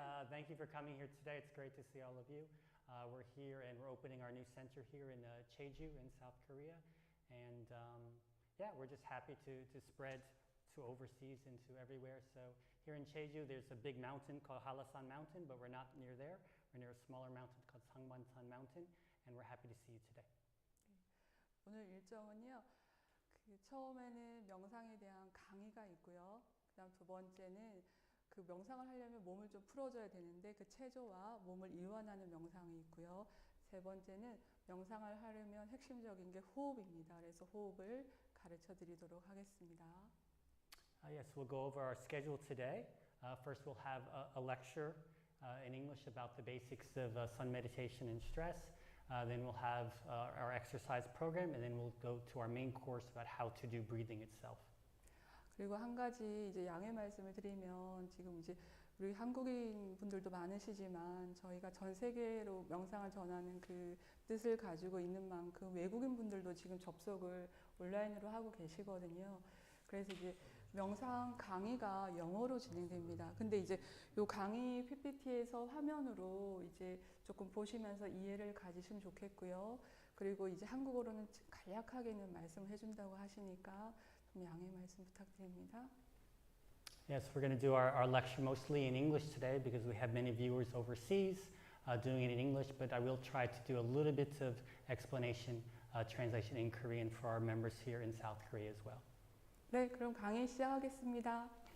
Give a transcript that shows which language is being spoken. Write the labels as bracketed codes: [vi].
[en] Thank you for coming here today. It's great to see all of you. We're here and we're opening our new center here in Jeju in South Korea. And yeah, we're just happy to spread to overseas and to everywhere. So here in Jeju, there's a big mountain called Halasan Mountain, but we're not near there. We're near a smaller mountain called Sangbansan Mountain, and we're happy to see you today. [ko] 오늘 일정은요. 처음에는 명상에 대한 강의가 있고요. 그다음 두 번째는 그 명상을 하려면 몸을 좀 풀어줘야 되는데 그 체조와 몸을 이완하는 명상이 있고요. 세 번째는 명상을 하려면 핵심적인 게 호흡입니다. 그래서 호흡을 가르쳐 드리도록 하겠습니다. [en] Yes, we'll go over our schedule today. First, we'll have a lecture in English about the basics of sun meditation and stress. Then we'll have our exercise program, and then we'll go to our main course about how to do breathing itself. [ko] 그리고 한 가지 이제 양해 말씀을 드리면 지금 이제 우리 한국인 분들도 많으시지만 저희가 전 세계로 명상을 전하는 그 뜻을 가지고 있는 만큼 외국인 분들도 지금 접속을 온라인으로 하고 계시거든요. 그래서 이제 명상 강의가 영어로 진행됩니다. 근데 이제 요 강의 PPT에서 화면으로 이제 조금 보시면서 이해를 가지시면 좋겠고요. 그리고 이제 한국어로는 간략하게는 말씀을 해준다고 하시니까 좀 양해 말씀 부탁드립니다. [en] Yes, we're going to do our lecture mostly in English today because we have many viewers overseas doing it in English, but I will try to do a little bit of explanation, translation in Korean for our members here in South Korea as well. [ko] 네, 그럼 강의 시작하겠습니다.